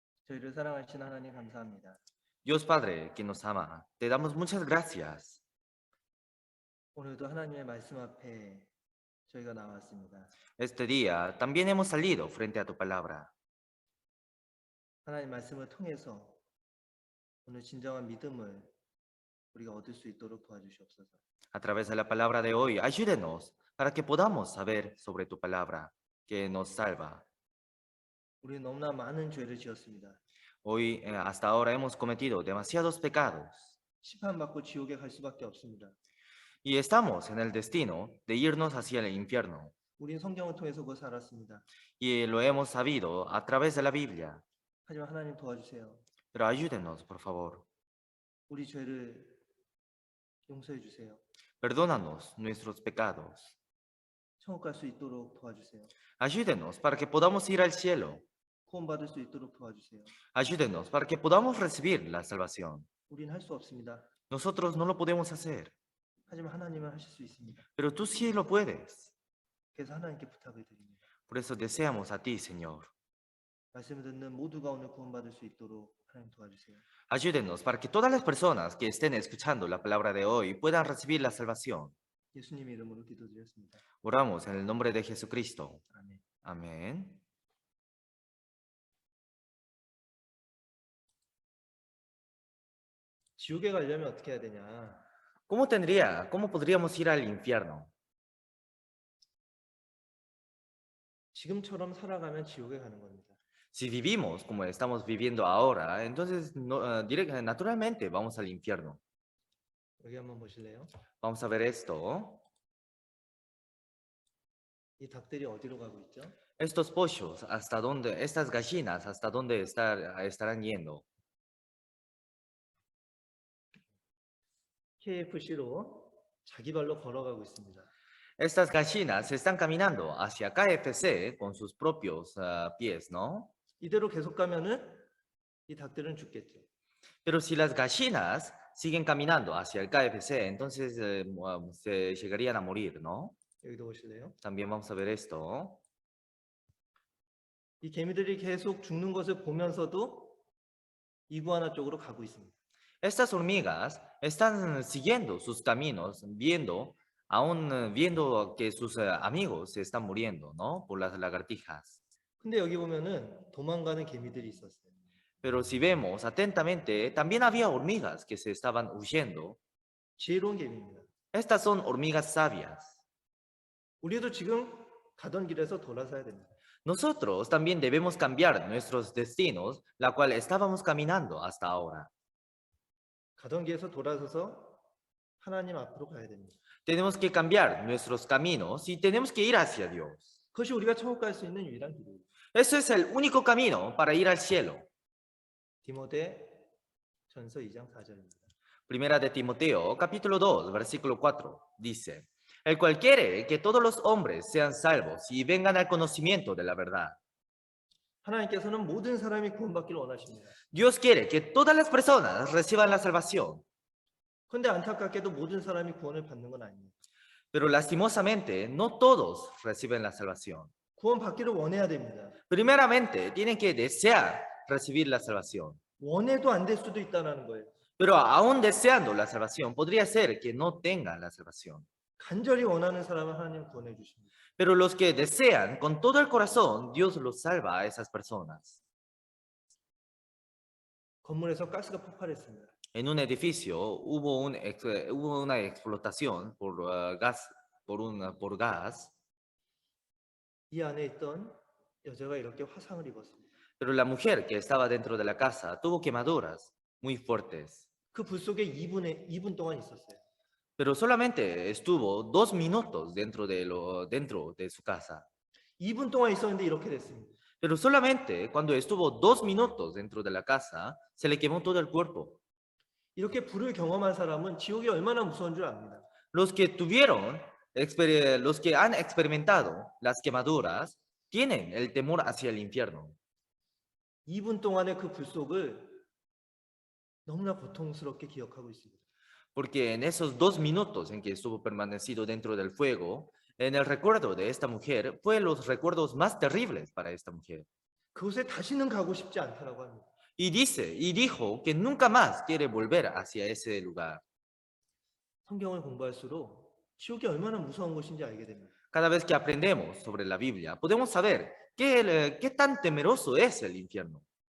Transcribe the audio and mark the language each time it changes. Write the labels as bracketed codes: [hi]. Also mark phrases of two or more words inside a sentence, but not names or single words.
[ko] 저희를 사랑하신 하나님 감사합니다. [es] Dios Padre, que nos ama, te damos muchas gracias. [ko] 오늘도 하나님의 말씀 앞에 저희가 나왔습니다. [es] Este día también hemos salido frente a tu palabra. [ko] 하나님 말씀을 통해서 오늘 진정한 믿음을 우리가 얻을 수 있도록 도와주시옵소서. [es] A través de la palabra de hoy, ayúdenos para que podamos saber sobre tu palabra, que nos salva. [ko] 우리는 너무나 많은 죄를 지었습니다. [es] Hoy, hasta ahora, hemos cometido demasiados pecados [ko] 심판받고 지옥에 갈 수밖에 없습니다. [es] y estamos en el destino de irnos hacia el infierno. [ko] 우리는 성경을 통해서 그것을 알았습니다. [es] Y lo hemos sabido a través de la Biblia. [ko] 하지만 하나님 도와주세요. [es] Pero ayúdenos, por favor. [ko] 우리 죄를 용서해 주세요. [es] Perdónanos nuestros pecados. [ko] 천국 갈 수 있도록 도와주세요. [es] Ayúdenos para que podamos ir al cielo. [ko] 구원받을 수 있도록 도와주세요. [es] Ayúdenos para que podamos recibir la salvación. [ko] 우리는 할 수 없습니다. [es] Nosotros no lo podemos hacer, [ko] 하지만 하나님은 하실 수 있습니다. [es] pero tú sí lo puedes. [ko] 그래서 하나님께 부탁을 드립니다. [es] Por eso deseamos a ti, Señor. [ko] 말씀을 듣는 모두가 오늘 구원받을 수 있도록 하나님 도와주세요. [es] Ayúdenos para que todas las personas que estén escuchando la palabra de hoy puedan recibir la salvación. [ko] 예수님의 이름으로 기도드렸습니다. [es] Oramos en el nombre de Jesucristo. [ko] 아멘. [es] Amén. [ko] 지옥에 가려면 어떻게 해야 되냐? [es] ¿Cómo podríamos ir al infierno? [ko] 지금처럼 살아가면 지옥에 가는 겁니다. [es] Si vivimos como estamos viviendo ahora, entonces naturalmente vamos al infierno. [ko] 여기 한번 보실래요? [es] Vamos a ver esto. [ko] 이 닭들이 어디로 가고 있죠? [es] Estos pollos, estas gallinas, ¿hasta dónde estarán yendo? [ko] KFC로 자기 발로 걸어가고 있습니다. [es] Estas gallinas están caminando hacia KFC con sus propios pies, ¿no? [ko] 이대로 계속 가면은 이 닭들은 죽겠죠. [es] Pero si las gallinas siguen caminando hacia el KFC, entonces se llegarían a morir, ¿no? [ko] 여기도 보실래요? [es] También vamos a ver esto. [ko] 이 개미들이 계속 죽는 것을 보면서도 이구아나 쪽으로 가고 있습니다. [es] Estas hormigas están siguiendo sus caminos, viendo que sus amigos se están muriendo, ¿no? Por las lagartijas. [ko] 근데 여기 보면은 도망가는 개미들이 있었어요. [es] Pero si vemos atentamente, también había hormigas que se estaban huyendo. [ko] 지혜로운 개미입니다. [es] Estas son hormigas sabias. [ko] 우리도 지금 가던 길에서 돌아서야 됩니다. [es] Nosotros también debemos cambiar nuestros destinos, la cual estábamos caminando hasta ahora. [ko] 가던 길에서 돌아서서 하나님 앞으로 가야 됩니다. [es] Tenemos que cambiar nuestros caminos y tenemos que ir hacia Dios. [ko] 그것이 우리가 천국 갈 수 있는 유일한 길이에요. [es] Eso es el único camino para ir al cielo. [ko] 디모데 전서 2장 4절입니다. [es] Primera de Timoteo, capítulo 2, versículo 4, dice, el cual quiere que todos los hombres sean salvos y vengan al conocimiento de la verdad. [ko] 하나님께서는 모든 사람이 구원받기를 원하십니다. [es] Dios quiere que todas las personas reciban la salvación, [ko] 그런데 안타깝게도 모든 사람이 구원을 받는 건 아닙니다. [es] pero lastimosamente no todos reciben la salvación. [ko] 구원받기를 원해야 됩니다. [es] Primeramente, tienen que desear recibir la salvación, [ko] 원해도 안 될 수도 있다는 거예요. [es] pero aún deseando la salvación, podría ser que no tengan la salvación. [ko] 간절히 원하는 사람은 하나님 구원해 주십니다. [es] Pero los que desean con todo el corazón, Dios los salva a esas personas. [ko] 건물에서 가스가 폭발했습니다. [es] En un edificio hubo una explotación por gas, [ko] 이 안에 있던 여자가 이렇게 화상을 입었습니다. [es] pero la mujer que estaba dentro de la casa tuvo quemaduras muy fuertes. [ko] 그 불 속에 2분 동안 있었어요. [es] Pero solamente estuvo 2 minutos dentro de su casa. [ko] 2분 동안 있었는데 이렇게 됐습니다. [es] Pero solamente cuando estuvo 2 minutos dentro de la casa, se le quemó todo el cuerpo. [ko] 이렇게 불을 경험한 사람은 지옥이 얼마나 무서운 줄 압니다. [es] Los que han experimentado las quemaduras, tienen el temor hacia el infierno. [ko] 2분 동안의 그 불 속을 너무나 고통스럽게 기억하고 있습니다. [es] Porque en esos 2 minutos en que estuvo permanecido dentro del fuego, en el recuerdo de esta mujer, fue los recuerdos más terribles para esta mujer. [ko] 그곳에 다시는 가고 싶지 않다라고 합니다. [es] Y dijo que nunca más quiere volver hacia ese lugar. [ko] 성경을 공부할수록 지옥이 얼마나 무서운 곳인지 알게 됩니다. [es] Cada vez que aprendemos sobre la Biblia, podemos saber qué tan temeroso es el infierno.